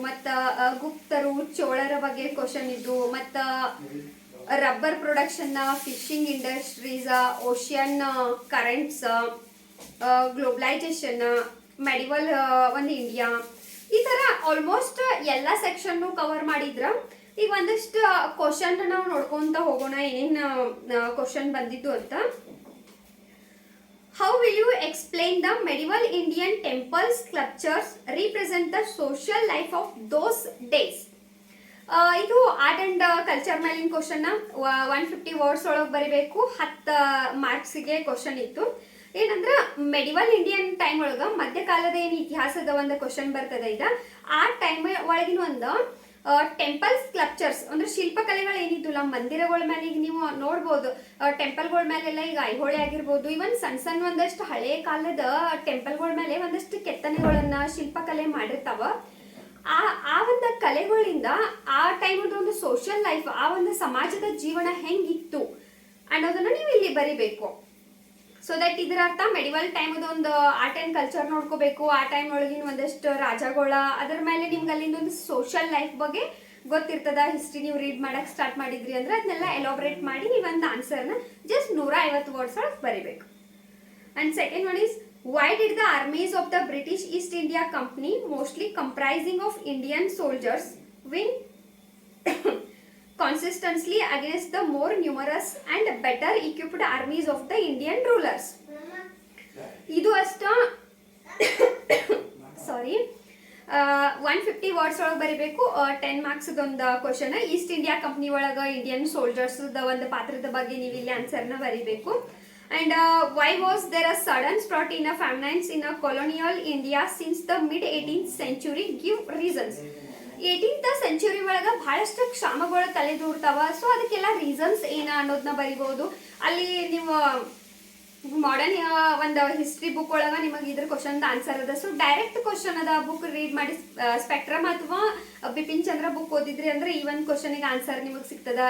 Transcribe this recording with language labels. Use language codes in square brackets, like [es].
[kn] ಮತ್ತು ಗುಪ್ತರು, ಚೋಳರ ಬಗ್ಗೆ ಕ್ವಶನ್ ಇದ್ದು. ಮತ್ತು rubber production, fishing industries, ocean currents, ಗ್ಲೋಬಲೈಜೇಷನ್, medieval ಒಂದು ಇಂಡಿಯಾ, ಈ ಥರ ಆಲ್ಮೋಸ್ಟ್ ಎಲ್ಲ ಸೆಕ್ಷನ್ನು ಕವರ್ ಮಾಡಿದ್ರ ಈಗ ಒಂದಷ್ಟು ಕ್ವಶನ್ ನಾವು ನೋಡ್ಕೊಂತ ಹೋಗೋಣ, ಏನೇನು ಕ್ವಶನ್ ಬಂದಿದ್ದು ಅಂತ. [en] How will you explain the medieval Indian temples sculptures represent the social life of those days? [kn] ಇದು ಆರ್ಟ್ ಅಂಡ್ ಕಲ್ಚರ್ ಮೇಲಿನ ಕ್ವಶನ್ 150 ವರ್ಡ್ಸ್ ಒಳಗೆ ಬರಿಬೇಕು. 10 ಮಾರ್ಕ್ಸಿಗೆ ಕ್ವಶನ್ ಇತ್ತು. ಏನಂದ್ರೆ ಮೆಡಿವಲ್ ಇಂಡಿಯನ್ ಟೈಮ್ ಒಳಗೆ ಮಧ್ಯಕಾಲದ ಏನು ಇತಿಹಾಸದ ಒಂದು ಕ್ವಶನ್ ಬರ್ತದೆ ಈಗ. ಆ ಟೈಮ್ ಒಳಗಿನ ಒಂದು ಟೆಂಪಲ್ ಸ್ಕಲ್ಪ್ಚರ್ಸ್ ಅಂದ್ರೆ ಶಿಲ್ಪಕಲೆಗಳು ಏನಿದ್ದಿಲ್ಲ ಮಂದಿರಗಳ ಮೇಲೆ ಈಗ ನೀವು ನೋಡ್ಬೋದು. ಟೆಂಪಲ್ಗಳ ಮೇಲೆಲ್ಲ ಈಗ ಐಹೊಳೆ ಆಗಿರ್ಬೋದು, ಇವನ್ ಸಣ್ಣ ಸಣ್ಣ ಒಂದಷ್ಟು ಹಳೆ ಕಾಲದ ಟೆಂಪಲ್ಗಳ ಮೇಲೆ ಒಂದಷ್ಟು ಕೆತ್ತನೆಗಳನ್ನ ಶಿಲ್ಪಕಲೆ ಮಾಡಿರ್ತಾವ. ಆ ಒಂದು ಕಲೆಗಳಿಂದ ಆ ಟೈಮದ ಒಂದು ಸೋಷಿಯಲ್ ಲೈಫ್, ಆ ಒಂದು ಸಮಾಜದ ಜೀವನ ಹೆಂಗಿತ್ತು ಅನ್ನೋದನ್ನ ನೀವು ಇಲ್ಲಿ ಬರಿಬೇಕು. ಸೊ ದಟ್ ಇದರ ಅರ್ಥ ಮೆಡಿವಲ್ ಟೈಮ್ ಒಂದು ಆರ್ಟ್ ಅಂಡ್ ಕಲ್ಚರ್ ನೋಡ್ಕೋಬೇಕು. ಆ ಟೈಮ್ ಒಳಗಿನ ಒಂದಷ್ಟು ರಾಜಗಳ ಅದ್ರ ಮೇಲೆ ನಿಮ್ಗೆ ಅಲ್ಲಿಂದ ಒಂದು ಸೋಷಿಯಲ್ ಲೈಫ್ ಬಗ್ಗೆ ಗೊತ್ತಿರ್ತದ. ಹಿಸ್ಟ್ರಿ ನೀವು ರೀಡ್ ಮಾಡಕ್ ಸ್ಟಾರ್ಟ್ ಮಾಡಿದ್ರಿ ಅಂದ್ರೆ ಅದನ್ನೆಲ್ಲ ಎಲಾಬ್ರೇಟ್ ಮಾಡಿ ನೀವೊಂದು ಆನ್ಸರ್ನ ಜಸ್ಟ್ 150 ವರ್ಡ್ಸ್ ಒಳಗೆ ಬರಿಬೇಕು. [en] And second one is, why did the armies of the British East India Company, mostly comprising of Indian soldiers, win consistently against the more numerous and better equipped armies of the Indian rulers? [kn] ಇದು ಅಷ್ಟ ಸಾರಿ 150 words ಒಳಗೆ ಬರಿಬೇಕು. 10 marks ಒಂದು question. East India company ಒಳಗೆ Indian soldiers ಒಂದು ಪಾತ್ರದ ಬಗ್ಗೆ ನೀವು ಇಲ್ಲಿ ಆನ್ಸರ್ನ ಬರಿಬೇಕು. [en] And why was there a sudden spurt in a famines in a colonial India since the mid 18th century? Give reasons. [kn] 18th century ಒಳಗೆ ಬಹಳಷ್ಟು ಕ್ಷಾಮಗಳು ತಲೆದೂರ್ತಾವ. ಸೊ ಅದಕ್ಕೆಲ್ಲ ರೀಸನ್ಸ್ ಏನ ಅನ್ನೋದನ್ನ ಬರಿಬಹುದು. ಅಲ್ಲಿ ನೀವು ಮಾಡರ್ನ್ ಒಂದು ಹಿಸ್ಟ್ರಿ ಬುಕ್ ಒಳಗೆ ನಿಮಗೆ ಇದ್ರ ಕ್ವಶನ್ ಆನ್ಸರ್ ಅದ. ಸೊ ಡೈರೆಕ್ಟ್ ಕ್ವಶನ್ ಅದ, ಬುಕ್ ರೀಡ್ ಮಾಡಿ ಸ್ಪೆಕ್ಟ್ರಮ್ ಅಥವಾ ಬಿಪಿನ್ ಚಂದ್ರ ಬುಕ್ ಓದಿದ್ರಿ ಅಂದ್ರೆ ಈ ಒಂದು ಕ್ವಶನ್ಗೆ ಆನ್ಸರ್ ನಿಮಗೆ ಸಿಗ್ತದ.